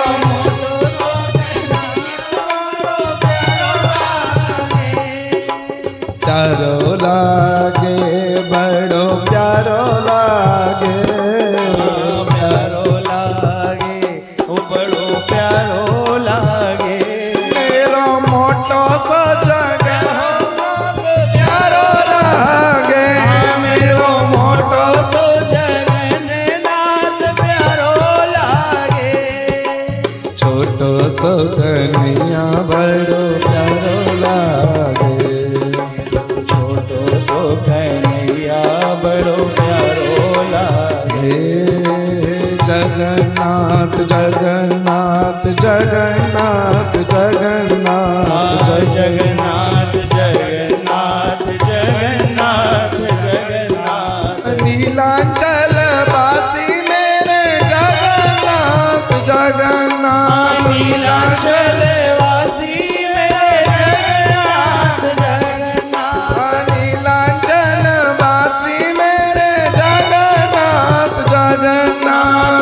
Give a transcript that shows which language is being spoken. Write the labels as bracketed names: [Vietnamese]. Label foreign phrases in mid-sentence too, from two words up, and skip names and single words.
[Braj] मोटो सो कन्हैया बड़ो प्यारो लागे प्यारो लागे प्यारो लागे वो बड़ो प्यारो लागे मेरो मोटो सा जगन्नाथ प्यारो लागे मेरो मोटो सो जगन्नाथ प्यारो लागे छोटो सो कन्हैया बड़ो प्यारो लागे छोटो सो कन्हैया बड़ो प्यारो लागे हे जगन्नाथ जगन्नाथ जगन्नाथ जगन्नाथ जगन्नाथ जगन्नाथ जगन्नाथ जगन्नाथ [Hindi] नीलांचल वासी मेरे जगन्नाथ जगन्नाथ नीलांचल वासी मेरे जगन्नाथ जगन्नाथ नीलांचल वासी मेरे जगन्नाथ जगन्नाथ